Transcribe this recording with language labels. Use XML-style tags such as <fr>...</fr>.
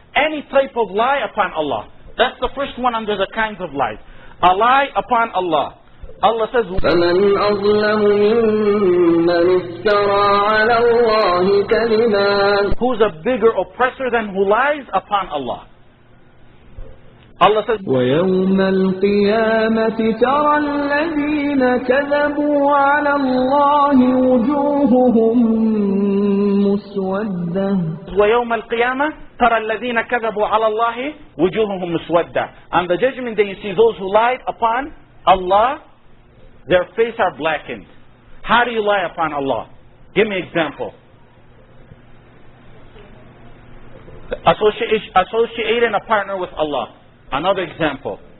<en>Any type of lie upon Allah. That's the first one under the kinds of lies. A lie upon Allah. Allah says,</en> <ar>فمن أظلم ممن افترى على الله كذبا.</ar> <en>who's a bigger oppressor than who lies upon Allah? Allah says,</en> <ar>ويوم القيامة ترى الذين كذبوا على الله وجوههم مسودة. وَيَوْمَ الْقِيَامَةِ تَرَى الَّذِينَ كَذَبُوا عَلَى اللَّهِ وُجُوهُهُمْ مُسْوَدَّةٌ.</ar> <en>On the judgment day you see those who lied upon Allah, their face are blackened. How do you lie upon Allah? Give me an example. Associating a partner with Allah. Another example.</en>